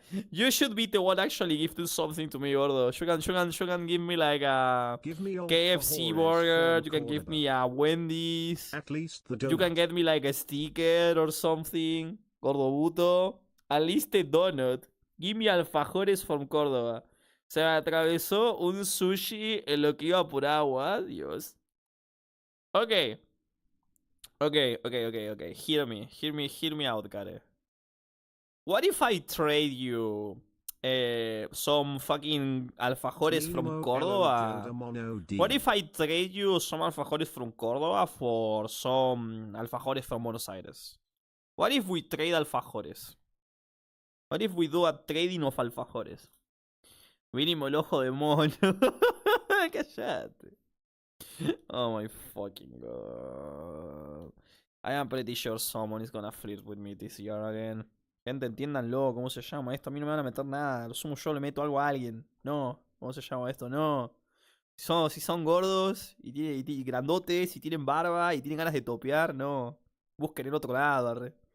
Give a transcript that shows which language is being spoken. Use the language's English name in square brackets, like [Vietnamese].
[English] You should be the one actually gifting something to me, gordo. You can give me like a KFC burger. You can give me a Wendy's. At least the donut. You can get me like a sticker or something. Gordo buto. At least a donut. Give me alfajores from Córdoba. [Spanish] Se me atravesó un sushi en lo que iba por agua. [English] Dios. Okay. Hear me out, Kare. What if I trade you some fucking alfajores from Córdoba? What if I trade you some alfajores from Córdoba for some alfajores from Buenos Aires? What if we trade alfajores? What if we do a trading of alfajores? [Spanish] Mínimo el ojo de mono. Cállate. [English] Oh my fucking god. I am pretty sure someone is gonna flirt with me this year again. [Spanish] Gente, entiéndanlo, ¿cómo se llama esto? A mí no me van a meter nada. Lo sumo yo, le meto algo a alguien. No. ¿Cómo se llama esto? No. Si son gordos y grandotes y tienen barba y tienen ganas de topear, no. Busquen en otro lado, arre.